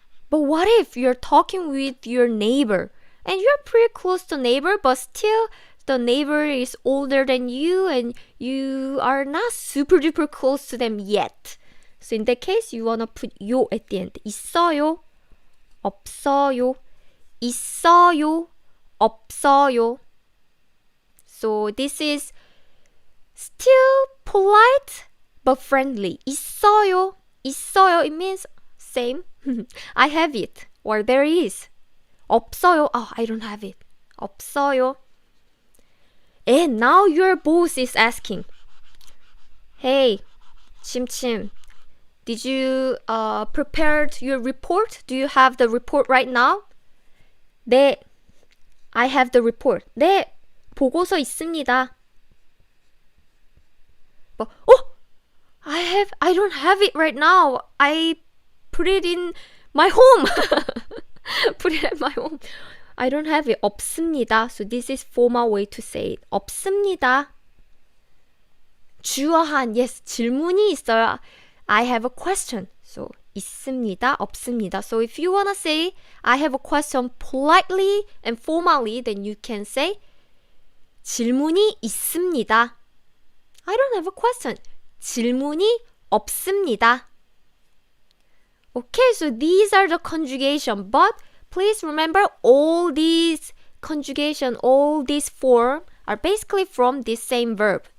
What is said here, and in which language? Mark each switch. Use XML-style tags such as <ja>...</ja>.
<en>But what if you're talking with your neighbor and you're pretty close to neighbor, but still the neighbor is older than you and you are not super duper close to them yet. So in that case, you wanna put 요 at the end.</en> <ko>있어요, 없어요, 있어요, 없어요.</ko> <en>So this is still polite but friendly.</en> <ko>있어요, 있어요.</ko> <en>It means same. I have it. Or there is.</en> <ko>없어요.</ko> <en>Oh, I don't have it. 없어요. And now your boss is asking, hey, 침침, did you prepare your report? Do you have the report right now? 네, I have the report.</en> <ko>네, 보고서 있습니다.</ko> <en>But, I don't have it right now. I put it in my home. Put it at my home. I don't have it.</en> <ko>없습니다.</ko> <en>So this is formal way to say it.</en> <ko>없습니다. 주어한, yes, 질문이 있어요.</ko> <en>I have a question.</en> <ko>So 있습니다, 없습니다.</ko> <en>So if you wanna say I have a question politely and formally, then you can say</en> <ko>질문이 있습니다.</ko> <en>I don't have a question.</en> <ko>질문이 없습니다.</ko> <en>Okay, so these are the conjugation, but please remember all these conjugation, all these form are basically from this same verb.</en>